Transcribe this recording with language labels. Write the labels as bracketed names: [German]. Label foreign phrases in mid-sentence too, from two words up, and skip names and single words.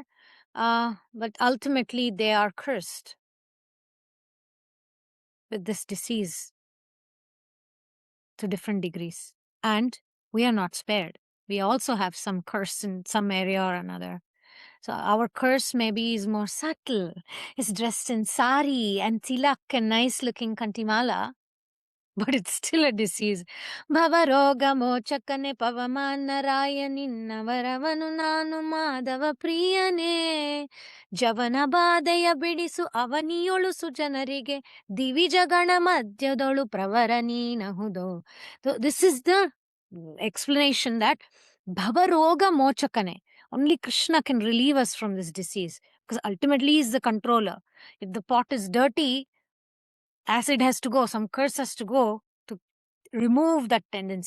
[English] But ultimately, they are cursed with this disease to different degrees. And we are not spared. We also have some curse in some area or another. So our curse maybe is more subtle. It's dressed in sari and tilak and nice looking kantimala, but it's still a disease. [Kannada] ಭವರೋಗ ಮೋಚಕನೆ ಪವಮಾನರಾಯ ನಿನ್ನವರವನು ನಾನು ಮಾಧವ ಪ್ರಿಯನೆ ಜವನ ಬಾಧೆಯ ಬಿಡಿಸು ಅವನಿಯೊಳು ಸುಜನರಿಗೆ ದಿವಿಜಗಣ ಮಧ್ಯದೊಳು ಪ್ರವರ ನೀನಹುದೋ. [English] So this is the explanation that [Kannada] ಭವರೋಗ ಮೋಚಕನೆ. [English] Only Krishna can relieve us from this disease, because ultimately he is the controller. If the pot is dirty, acid has to go, some curse has to go to remove that tendency.